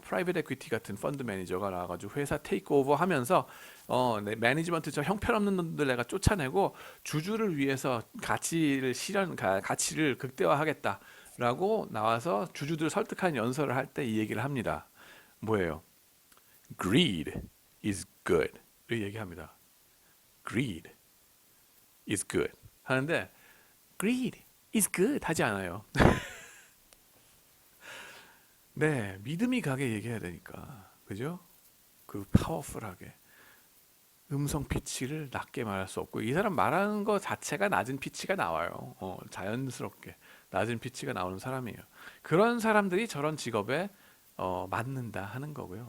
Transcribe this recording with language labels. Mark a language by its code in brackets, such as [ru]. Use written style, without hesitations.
[ko] 프라이빗 에퀴티 같은 펀드 매니저가 나와가지고 회사 테이크오버 하면서 매니지먼트 저 형편없는 놈들 내가 쫓아내고 주주를 위해서 가치를 극대화하겠다. 라고 나와서 주주들 설득하는 연설을 할 때 이 얘기를 합니다. 뭐예요? [en] Greed is good [ko] 를 얘기합니다. [en] Greed is good [ko] 하는데 [en] Greed is good [ko] 하지 않아요. 네, 믿음이 가게 얘기해야 되니까, 그죠? 그 파워풀하게 음성 피치를 낮게 말할 수 없고 이 사람 말하는 거 자체가 낮은 피치가 나와요. 자연스럽게 낮은 피치가 나오는 사람이에요. 그런 사람들이 저런 직업에 맞는다 하는 거고요.